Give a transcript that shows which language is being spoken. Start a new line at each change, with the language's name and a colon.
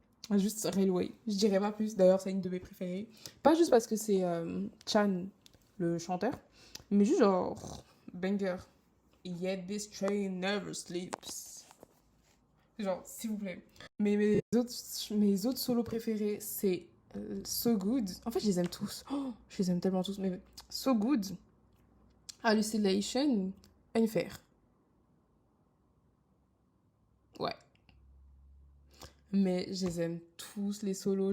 French: Juste Railway. Je dirais pas plus. D'ailleurs, c'est une de mes préférées. Pas juste parce que c'est Chan, le chanteur, mais juste genre, banger.
English: Yet this train never sleeps.
French: Genre, s'il vous plaît. Mais mes autres solos préférés, c'est So Good. En fait, je les aime tous. Oh, je les aime tellement tous. Mais So Good, Hallucination, Unfair. Ouais. Mais je les aime tous, les solos.